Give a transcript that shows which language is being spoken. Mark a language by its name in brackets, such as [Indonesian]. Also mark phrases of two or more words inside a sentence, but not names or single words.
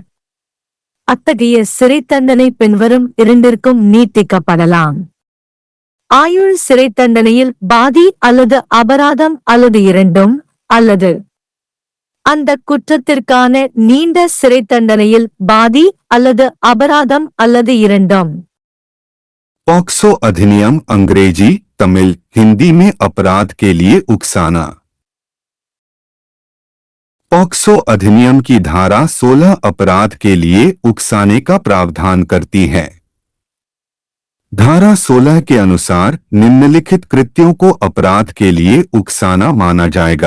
[Tamil] அத்தகைய சிறை தண்டனை பின்வரும் இரண்டிற்கும் நீட்டிக்கப்படலாம். ஆயுள் சிறை தண்டனையில் பாதி அல்லது அபராதம் அல்லது இரண்டும், அல்லது அந்த குற்றத்திற்கான நீண்ட சிறை தண்டனையில் பாதி அல்லது அபராதம் அல்லது இரண்டும். [Hindi] पॉक्सो अधिनियम अंग्रेजी, तमिल, हिंदी में अपराध के लिए उकसाना। पॉक्सो अधिनियम की धारा 16 अपराध के लिए उकसाने का प्रावधान करती है। धारा 16 के अनुसार निम्नलिखित कृत्यों को अपराध के लिए उकसाना माना जाएगा।